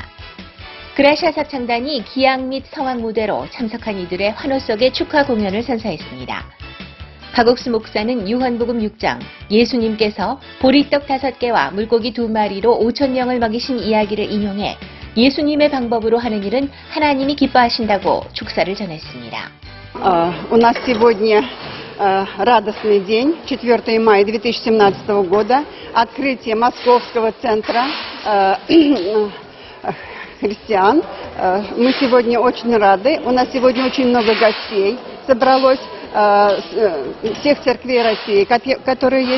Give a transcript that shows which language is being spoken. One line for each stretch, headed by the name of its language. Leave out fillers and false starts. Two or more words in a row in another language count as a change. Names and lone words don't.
Korean: 그라샤 사창단이 기악 및 성악 무대로 참석한 이들의 환호 속에 축하 공연을 선사했습니다. 박옥수 목사는 유언복음 6장 예수님께서 보리떡 5개와 물고기 2마리로 5,000명을 먹이신 이야기를 인용해 예수님의 방법으로 하는 일은 하나님이 기뻐하신다고 축사를 전했습니다.
Russian: У нас сегодня радостный день, 4 мая 2017 года, открытие Московского центра христиан. Мы сегодня очень рады. У нас сегодня очень много гостей собралось всех церквей России, которые есть.